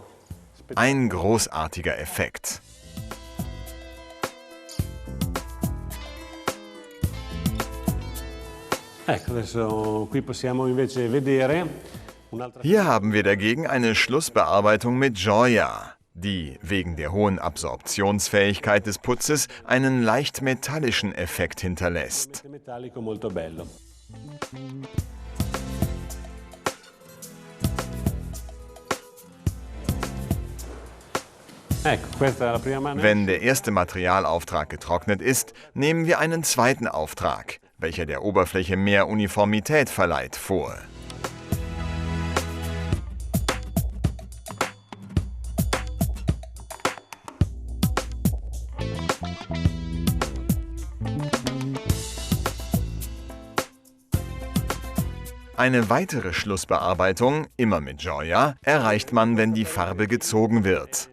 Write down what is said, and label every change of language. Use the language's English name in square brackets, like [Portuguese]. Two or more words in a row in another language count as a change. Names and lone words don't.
[German] Ein großartiger Effekt. [Italian] Ecco, adesso qui possiamo invece vedere un'altra. [German] Hier haben wir dagegen eine Schlussbearbeitung mit Joya, die wegen der hohen Absorptionsfähigkeit des Putzes einen leicht metallischen Effekt hinterlässt. [Italian] Metallico molto bello. Ecco, questa è la prima mano. [German] Wenn der erste Materialauftrag getrocknet ist, nehmen wir einen zweiten Auftrag, welcher der Oberfläche mehr Uniformität verleiht, vor. Eine weitere Schlussbearbeitung, immer mit Joya, erreicht man, wenn die Farbe gezogen wird.